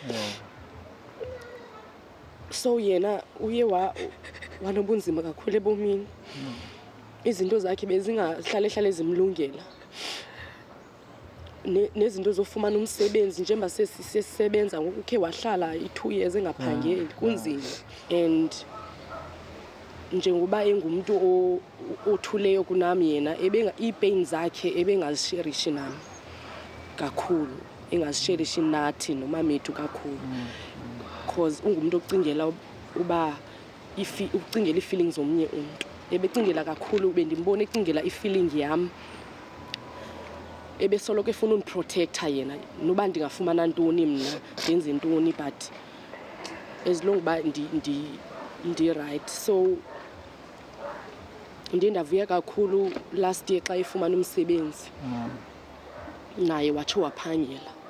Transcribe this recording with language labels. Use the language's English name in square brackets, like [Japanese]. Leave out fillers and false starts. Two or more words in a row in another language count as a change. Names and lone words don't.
[Xhosa] So yena uye wanobunzima kakhulu ebomini. Izinto zakhe bezingahlale zimlungela. Nezinto zofumana umsebenzi njengoba sesisebenza ngoku khe wahlala i2 years engaphangeli kunzima. And njengoba engumuntu othuleyo kunami yena ipain zakhe ebengazisherishi nami kakhulu, engazisherishi nathi nomamethu kakhulu. Because ungumuntu ocingela uba ucingela i-feelings zomnye umuntu. Ebecingela kakhulu bendimbona ecingela i-feeling yami. Ebesoloko efuna uniprotector yena noba ndingafumana ntoni mna ndenze ntoni [English] but as long [Xhosa] ba ndi right. So ndavuya kakhulu [English] last year [Xhosa] xa efumana umsebenzi naye watsho waphangela.